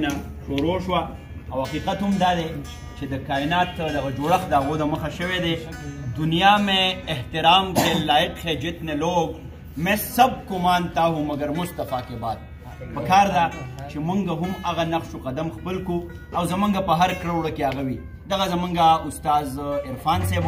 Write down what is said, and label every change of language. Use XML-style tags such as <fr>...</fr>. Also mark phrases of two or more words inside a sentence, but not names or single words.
<ps>نه شروع شوه او حقیقت هم دا دی چې د کائنات دغه جوړښت د هغو د مخه شوی دی</ps> <ur>دنیا میں احترام کے لائق ہے جتنے لوگ میں سب کو مانتا ہوں مگر مصطفیٰ کے بعد</ur> <ps>پکار دا چې مونږ هم هغه نقش و قدم خپل کو او زمونږ په هر کړه وړه کې هغه وي دغه زمونږ استاد عرفان صاحب</ps>